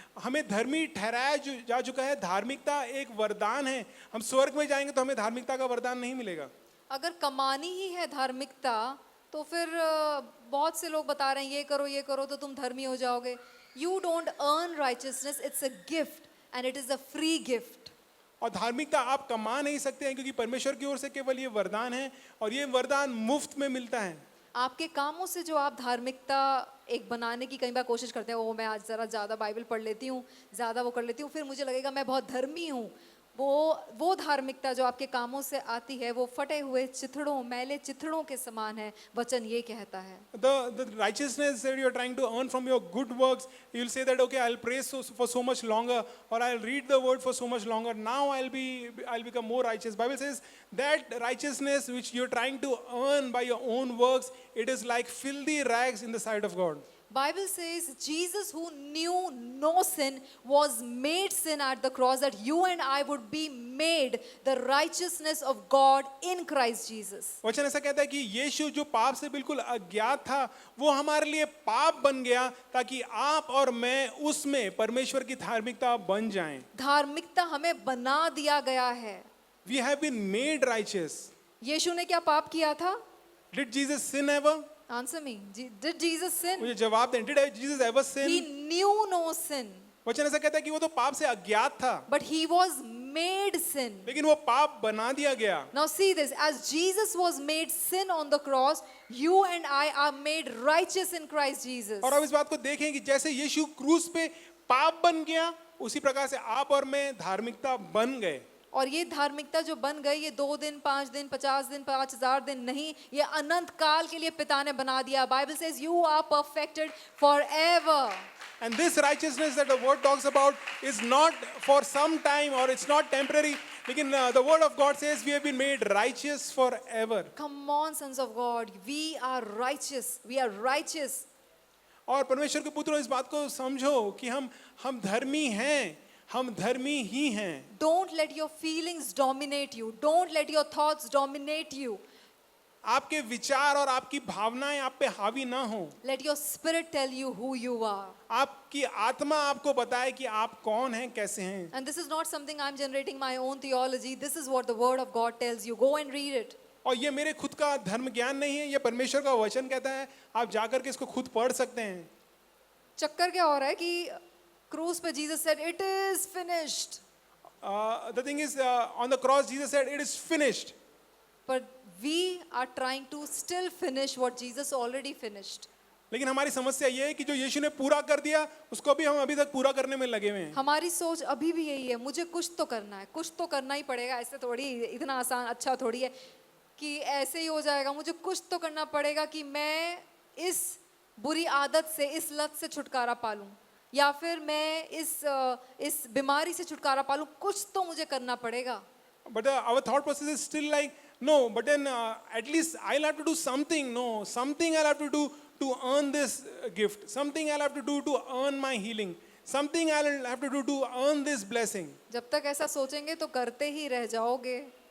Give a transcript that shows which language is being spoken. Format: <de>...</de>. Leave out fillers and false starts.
<hi>हमें धर्मी ठहराया जा चुका है. धार्मिकता एक वरदान है. हम स्वर्ग में जाएंगे तो हमें धार्मिकता का वरदान नहीं मिलेगा. अगर कमानी ही है धार्मिकता, तो फिर बहुत से लोग बता रहे हैं ये करो तो तुम धर्मी हो जाओगे.</hi> <en>You don't earn righteousness, it's a gift and it is a free gift.</en> <hi>और धार्मिकता आप कमा नहीं सकते हैं क्योंकि परमेश्वर की ओर से केवल ये वरदान है, और ये वरदान मुफ्त में मिलता है. आपके कामों से जो आप धार्मिकता एक बनाने की कई बार कोशिश करते हैं, वो मैं आज जरा ज़्यादा बाइबल पढ़ लेती हूँ, ज़्यादा वो कर लेती हूँ, फिर मुझे लगेगा मैं बहुत धर्मी हूँ. वो धार्मिकता जो आपके कामों से आती है, वो फटे हुए चिथड़ों, मैले चिथड़ों के समान है. वचन ये कहता है.</hi> <en>The righteousness that you are trying to earn from your good works, you will say that okay, I'll pray for so much longer, or I'll read the word for so much longer. Now I'll become more righteous. Bible says that righteousness which you're trying to earn by your own works, it is like filthy rags in the sight of God. Bible says Jesus, who knew no sin, was made sin at the cross that you and I would be made the righteousness of God in Christ Jesus.</en> <hi>वचन ऐसा कहता है कि यीशु जो पाप से बिल्कुल अज्ञात था, वो हमारे लिए पाप बन गया ताकि आप और मैं उसमें परमेश्वर की धार्मिकता बन जाएं. धार्मिकता हमें बना दिया गया है.</hi> <en>We have been made righteous.</en> <hi>यीशु ने क्या पाप किया था?</hi> <en>Did Jesus sin ever? Answer me. Did Jesus sin?</en> <hi>मुझे जवाब दें.</hi> <en>Did Jesus ever sin? He knew no sin,</en> <hi>वचन ऐसा कहता है कि वो तो पाप से अज्ञात था,</hi> <en>but he was made sin.</en> <hi>लेकिन वो पाप बना दिया गया.</hi> <en>Now see this, as Jesus was made sin on the cross, you and I are made righteous in Christ Jesus.</en> <hi>और अब इस बात को देखें कि जैसे यीशु क्रूस पे पाप बन गया, उसी प्रकार से आप और मैं धार्मिकता बन गए. और ये धार्मिकता जो बन गई, ये 2 दिन, 5 दिन, 50 दिन, 5000 दिन नहीं, ये अनंत काल के लिए पिता ने बना दिया.</hi> <en>Bible says you are perfected forever. And this righteousness that the word talks about is not for some time, or it's not temporary. लेकिन the word of God says we have been made righteous forever. Come on, sons of God, we are righteous. We are righteous.</en> <hi>और परमेश्वर के पुत्रों, इस बात को समझो कि हम धर्मी हैं, हम धर्मी ही हैं.</hi> <en>Don't let your feelings dominate you. Don't let your thoughts dominate you.</en> <hi>आपके विचार और आपकी भावनाएं आप पे हावी ना हो.</hi> <en>Let your spirit tell you who you are.</en> <hi>आपकी आत्मा आपको बताए कि आप कौन हैं, कैसे हैं.</hi> <en>And this is not something I'm generating my own theology. This is what the word of God tells you. Go and read it.</en> <hi>और ये मेरे खुद का धर्म ज्ञान नहीं है, ये परमेश्वर का वचन कहता है. आप जाकर के इसको खुद पढ़ सकते हैं. चक्कर क्या हो रहा है कि क्रूस पे Jesus</hi> <en>said it is finished. The thing is, on the cross Jesus said it is finished. But we are trying to still finish what Jesus already finished.</en> <hi>लेकिन हमारी समस्या ये है कि जो यीशु ने पूरा कर दिया उसको भी हम अभी तक पूरा करने में लगे हुए हैं। हमारी सोच अभी भी यही है, मुझे कुछ तो करना है, कुछ तो करना ही पड़ेगा, ऐसे थोड़ी, इतना आसान अच्छा थोड़ी है कि ऐसे ही हो जाएगा, मुझे कुछ तो करना पड़ेगा कि मैं इस बुरी आदत से, इस लत से छुटकारा पालूं, या फिर मैं इस बीमारी से छुटकारा पालूं, कुछ तो मुझे करना पड़ेगा।</hi> <en>But our thought process is still like, no, but then at least I'll have to do something. No, something I'll have to do to earn this gift. Something I'll have to do to earn my healing. Something I'll have to do to earn this blessing.</en> <hi>जब तक ऐसा सोचेंगे तो करते ही रह जाओगे।</hi>